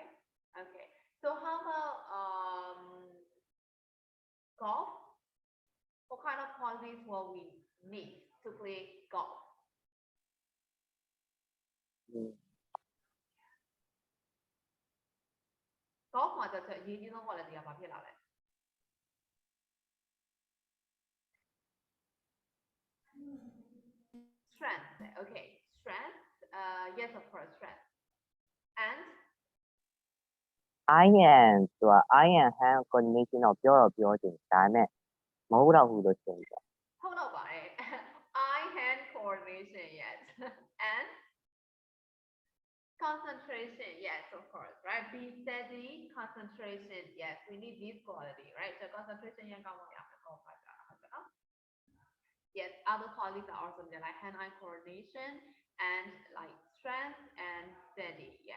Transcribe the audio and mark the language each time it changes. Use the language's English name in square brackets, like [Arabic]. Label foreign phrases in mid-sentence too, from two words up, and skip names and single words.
[English] Okay. So how about golf? What kind of qualities will we need to play golf? Mm. [Burmese] Golf မှာတော့အရေးကြီးဆုံး quality ကဘာဖြစ်လာလဲ [English] Strength, okay. Strength, yes, of course, strength. And [Burmese] iron ဆိုတာ [English] iron hand coordination [Burmese] တော့ပြောတော့ပြောချင်ဒါပေမဲ့မဟုတ်တော့ဘူးလို့ထင်တယ် [English] hold on, eye hand coordination, yes. And concentration, yes, of course, right? Be steady, concentration, yes. We need this quality, right? So concentration, yes, other qualities are also there, like hand-eye coordination and like strength and steady, yes.